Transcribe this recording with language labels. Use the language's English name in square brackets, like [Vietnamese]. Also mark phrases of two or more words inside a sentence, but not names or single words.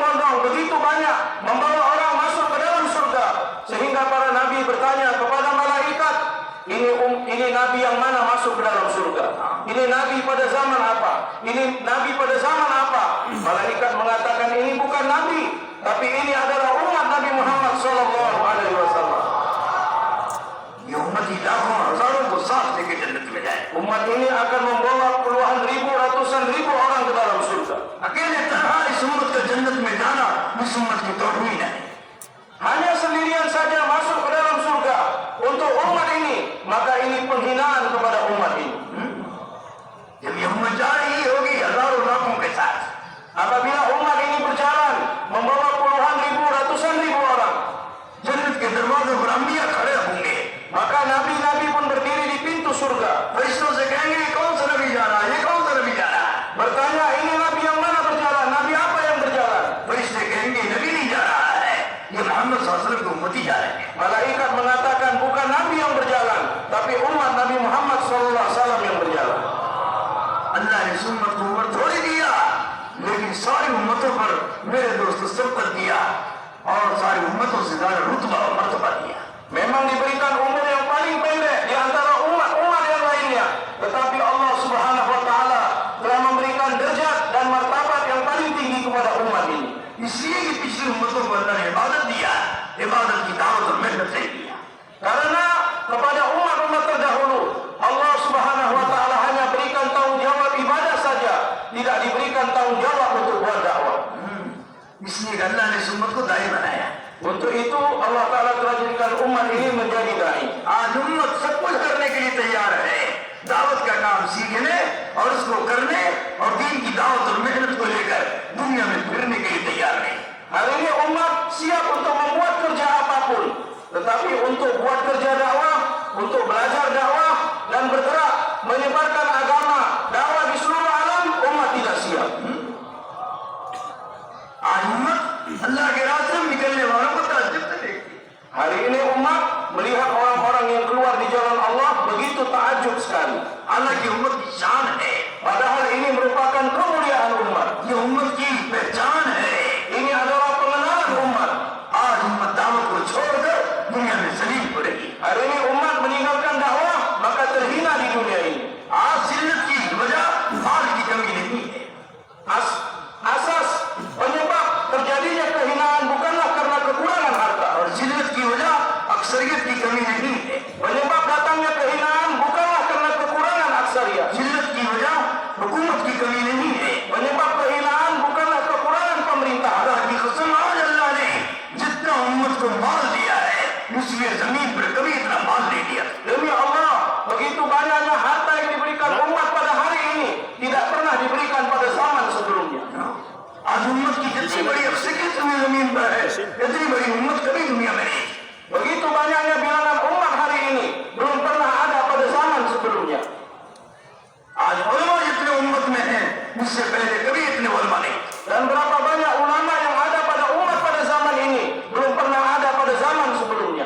[Indonesian] menolong begitu banyak, membawa orang masuk ke dalam surga, sehingga para nabi bertanya kepada malaikat, ini nabi yang mana masuk ke dalam surga? Ini nabi pada zaman apa? Ini nabi pada zaman apa? Malaikat mengatakan ini bukan nabi, tapi ini adalah umat Nabi Muhammad [Arabic] صلى الله عليه وسلم. [Hindi] ये उम्मत ही लाखों हजारों को साथ लेके जन्नत में जाए। [Indonesian] Umat ini akan membawa puluhan ribu, ratusan ribu orang ke dalam surga. [Hindi] अकेले तरह इस उम्मत का जन्नत में जाना इस उम्मत की तौहीन है। [Indonesian] Hanya sendirian saja masuk ke dalam surga untuk umat ini, maka ini penghinaan kepada umat ini. [Hindi] जब ये उम्मत जा रही होगी हजारों लाखों के साथ, [Indonesian] Apabila umat ini berjalan membawa puluhan ribu, ratusan ribu orang, [Hindi] जन्नत के दरवाजे पर अंबिया खड़े होंगे, [Indonesian] maka nabi-nabi pun berdiri di pintu surga. [Hindi] फरिश्तों से कहेंगे ये कौन सा नबी जा रहा है, ये कौन सा नबी जा रहा है। [Indonesian] Bertanya, ini nabi yang mana berjalan? Nabi apa yang berjalan? [Hindi] फरिश्ते कहेंगे नबी नहीं जा रहा है, ये मोहम्मद [Arabic] صلى الله عليه وسلم [Hindi] की उम्मती जा रहे हैं। [Indonesian] Malaikat mengatakan bukan nabi yang berjalan, tapi umat Nabi Muhammad [Arabic] صلى الله عليه وسلم [Indonesian] yang berjalan. [Hindi] अल्लाह ने इस उम्मत को उम्र थोड़ी दिया, लेकिन सारी उम्मतों पर मेरे दोस्त सबकत दिया और सारी उम्मतों से ज्यादा रुतबा और मर्तबा दिया। [Indonesian] Memang diberikan umur yang paling pendek di antara umat-umat yang lainnya, tetapi Allah [Arabic] سبحانه وتعالى [Indonesian] telah memberikan derajat dan martabat yang paling tinggi kepada umat ini. [Hindi] इसलिए कि पिछली उम्मतों को अल्लाह ने इबादत दिया, इबादत की दावत और मेहनत नहीं दिया। [Indonesian] Karena kepada umat-umat terdahulu Allah [Arabic] سبحانه وتعالى [Indonesian] hanya berikan tanggungjawab ibadah saja, tidak diberikan tanggungjawab untuk buat dakwah. [Hindi] इसलिए कि अल्लाह ने इस उम्मत को दाई बनाया। [Indonesian] Untuk itu Allah taala telah jadikan umat ini menjadi dai. [Hindi] आज उम्मत सब कुछ करने के लिए तैयार है, दावत का काम सीखने और उसको करने और दीन की दावत और मेहनत को लेकर दुनिया में फिरने के लिए तैयार है। [Indonesian] Hari ini umat siap untuk membuat kerja apapun, tetapi untuk buat kerja dakwah, untuk belajar dakwah dan bergerak menyebarkan agama dakwah di seluruh alam, umat tidak siap. [Hindi] आज उम्मत अल्लाह के रास्ते में निकलने वालों को ताज्जुब से देखती। [Indonesian] Hari ini umat melihat orang-orang yang keluar di jalan Allah begitu takjub sekali. [Hindi] हालांकि उम्मत की शान है, [Indonesian] Padahal ini merupakan kemuliaan umat. [Hindi] ये उम्मत की पहचान है। [Indonesian] Ini adalah pengenalan umat. [Hindi] आज उम्मत दावत को छोड़कर दुनिया में जलील पड़ेगी। [Indonesian] Hari ini umat meninggalkan dakwah, maka terhina di dunia ini. [Hindi] आज जिल्लत की वजह माल की कमी नहीं है। [Indonesian] Asas penyebab terjadinya kehinaan bukanlah karena kekurangan harta. [Hindi] और जिल्लत की वजह अक्सरियत की कमी नहीं है। [Indonesian] Penyebab datangnya kehinaan bukanlah karena kekurangan aksariyah. [Hindi] जिल्लत की वजह हुकूमत की कमी नहीं है। [Indonesian] Penyebab kehinaan bukanlah kekurangan pemerintah. [Hindi] अल्लाह की कसम, आज अल्लाह ने जितना उम्मत को माल दिया है, उसमें जमीन पर कभी इतना माल नहीं दिया। [Indonesian] Demi Allah, begitu banyaknya harta yang diberikan umat pada hari ini tidak pernah diberikan pada zaman sebelumnya. [Hindi] आज उम्मत की जितनी बड़ी अक्सरियत जमीन पर है, इतनी बड़ी उम्मत कभी दुनिया में नहीं। [Indonesian] Begitu banyaknya bilangan umat hari ini belum pernah ada pada zaman sebelumnya. [Hindi] आज उलमा जितने उम्मत में हैं, उससे पहले कभी इतने उलमा नहीं। [Indonesian] Dan berapa banyak ulama yang ada pada umat pada zaman ini belum pernah ada pada zaman sebelumnya.